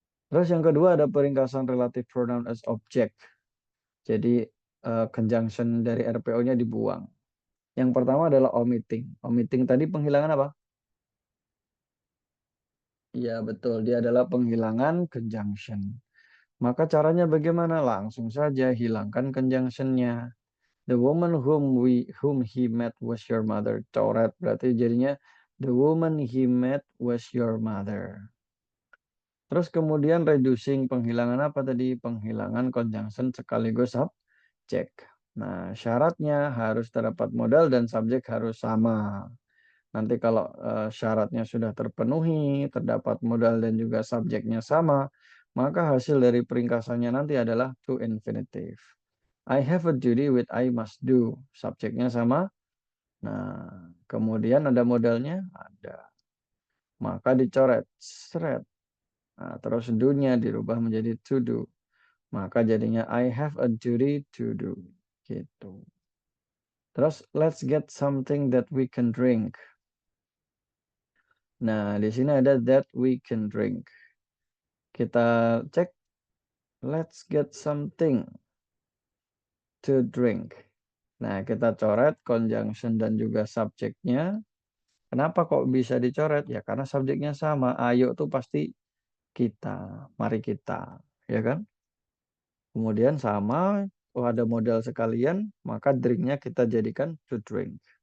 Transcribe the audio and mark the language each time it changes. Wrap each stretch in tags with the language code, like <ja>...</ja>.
<id>Terus yang kedua ada peringkasan relative pronoun as object. Jadi, conjunction dari RPO-nya dibuang. Yang pertama adalah omitting. Omitting tadi penghilangan apa? Iya, betul. Dia adalah penghilangan conjunction. Maka caranya bagaimana? Langsung saja hilangkan conjunction-nya.</id> <en>The woman whom he met was your mother.</en> <id>Coret berarti jadinya</id> <en>the woman he met was your mother.</en> <id>Terus kemudian reducing penghilangan apa tadi? Penghilangan conjunction sekaligus subjek. Nah, syaratnya harus terdapat modal dan subjek harus sama. Nanti kalau syaratnya sudah terpenuhi, terdapat modal dan juga subjeknya sama, maka hasil dari peringkasannya nanti adalah to infinitive.</id> <en>I have a duty with I must do.</en> <id>Subjeknya sama. Nah, kemudian ada modalnya? Ada. Maka dicoret. Seret. Nah, terus do-nya dirubah menjadi to do. Maka jadinya</id> <en>I have a duty to do.</en> <id>Gitu. Terus</id> <en>let's get something that we can drink.</en> <id>Nah, di sini ada</id> <en>that we can drink.</en> <id>Kita cek.</id> <en>Let's get something to drink.</en> <id>Nah, kita coret conjunction dan juga subjeknya. Kenapa kok bisa dicoret? Ya karena subjeknya sama. Ayo tuh pasti kita, mari kita, ya kan? Kemudian sama, oh ada modal sekalian, maka drinknya kita jadikan to drink.</id>